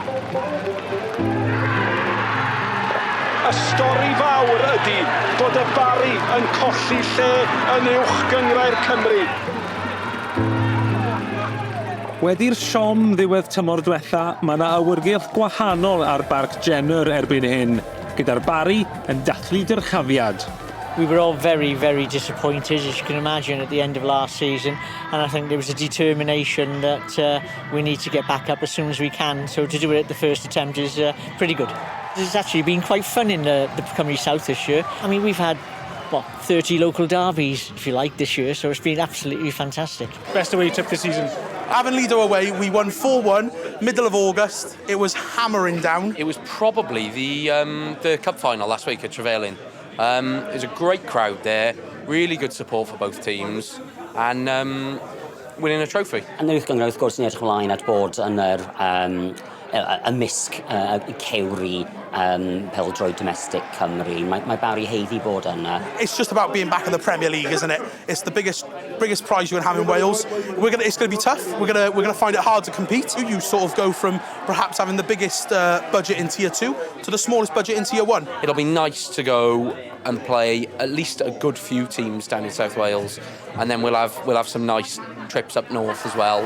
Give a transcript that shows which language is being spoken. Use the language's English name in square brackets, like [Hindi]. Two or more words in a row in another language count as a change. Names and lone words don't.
[Welsh] Y stori fawr ydy bod y Barri yn colli lle yn Uwch Gynghrair Cymru. Wedi'r siom ddiwedd tymor diwetha, mae yna awyrgylch gwahanol ar Barc Jenner erbyn hyn, gyda'r Barri yn dathlu dyrchafiad. [English] We were all very, very disappointed, as you can imagine, at the end of last season. And I think there was a determination that we need to get back up as soon as we can. So to do it at the first attempt is pretty good. It's actually been quite fun in the Cymru South this year. I mean, we've had, 30 local derbies, if you like, this year. So it's been absolutely fantastic. Best away trip this season? Avonlido away, we won 4-1, middle of August. It was hammering down. It was probably the cup final last week at Trevelyan. It was a great crowd there, really good support for both teams, and winning a trophy. [Welsh] And Uwch Gynghrair, wrth gwrs, ni'n edrych ymlaen at bod yn ymysg cewri peldroed domestic Cymru. Mae Barri heiddi bod yna. [English] It's just about being back in the Premier League, isn't it? It's the biggest prize you can have in Wales. It's going to be tough. We're going to find it hard to compete. You sort of go from perhaps having the biggest budget in Tier 2 to the smallest budget in Tier 1. It'll be nice to go and play at least a good few teams down in South Wales, and then we'll have some nice trips up north as well.